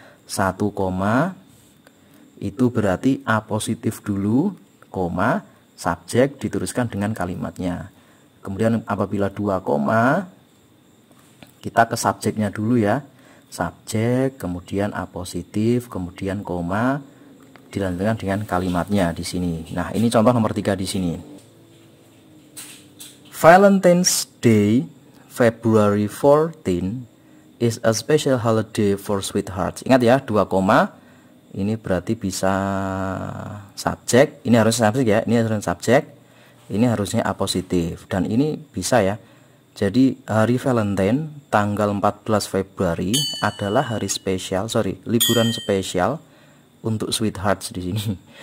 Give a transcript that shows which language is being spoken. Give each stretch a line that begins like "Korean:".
Indonesian: Satu koma itu berarti A positif dulu, koma, subjek diteruskan dengan kalimatnya. Kemudian apabila 2 koma, kita ke subjeknya dulu ya. Subjek, kemudian A positif, kemudian koma, dilanjutkan dengan kalimatnya di sini. Nah, ini contoh nomor 3 di sini.
English: Valentine's Day, February 14 is a special holiday for sweethearts.
Indonesian: Ingat ya, 2 koma. Ini berarti bisa subjek, ini harus subjek ya, ini harus subjek, ini harusnya A positif, dan ini bisa ya. Jadi hari Valentine tanggal 14 Februari adalah hari spesial, liburan spesial untuk sweethearts di sini.